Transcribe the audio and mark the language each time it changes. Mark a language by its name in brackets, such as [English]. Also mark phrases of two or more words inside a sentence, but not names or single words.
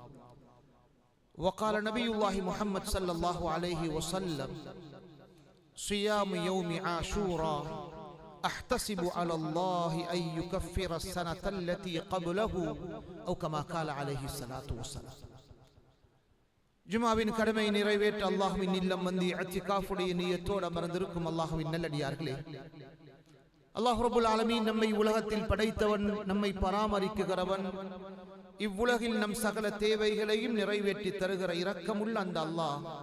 [Arabic] وقال نبي الله محمد صلى الله عليه وسلم: صيام يوم عاشوراء أحتسب على الله أن يكفر السنة التي قبله أو كما قال عليه الصلاة والسلام. [Tamil] ஜுமாவின் கடமை நிறைவேற்ற அல்லாஹ்வின் இல்லம் வந்து இஅ்திகாஃபுடைய நியத்தோடு அமர்ந்திருக்கும் அல்லாஹ்வின் நல்லடியார்களே, அல்லாஹ் [Arabic] رب العالمين [Tamil] நம்மை உலகத்தில் படைத்தவன், நம்மை பராமரிக்குகிறவன், இவ்வுலகில் நம் சகல தேவைகளையும் நிறைவேற்றி தருகிற இரக்கமுள்ள அந்த அல்லாஹ்